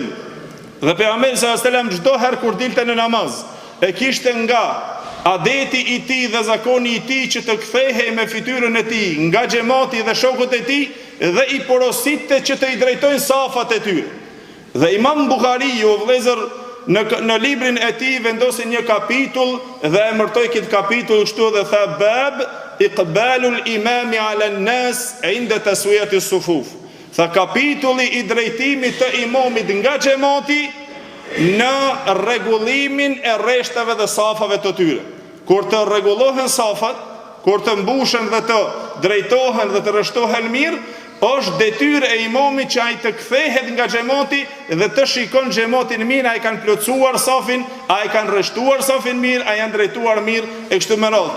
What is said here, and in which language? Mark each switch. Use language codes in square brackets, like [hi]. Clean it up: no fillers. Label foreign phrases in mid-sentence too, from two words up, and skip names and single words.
[sq] Dhe pejgamberi [ar] صلى الله عليه وسلم [sq] çdo herë kur dilte në namaz, e kishte nga adeti i tij dhe zakoni i tij që të kthehej me fytyrën e tij nga xhamati dhe shokët e tij dhe i porositte që të i drejtojnë safat e tyre. Dhe Imam Buhariu, vëllezër, në librin e tij vendosi një kapitull dhe emërtoi këtë kapitull kështu dhe tha: [ar] باب إقبال الإمام على الناس عند تسوية الصفوف. [sq] Tha kapitulli i drejtimit të imamit nga xhamati në rregullimin e rreshtave dhe safave të tyre. Kur të rregullohen safat, kur të mbushen dhe të drejtohen dhe të rreshtohen mirë, është detyrë e imamit që ai të kthehet nga xhamati dhe të shikon xhamatin mirë, ai kanë plotësuar safin, ai kanë rreshtuar safin mirë, ai janë drejtuar mirë e kështu me radhë.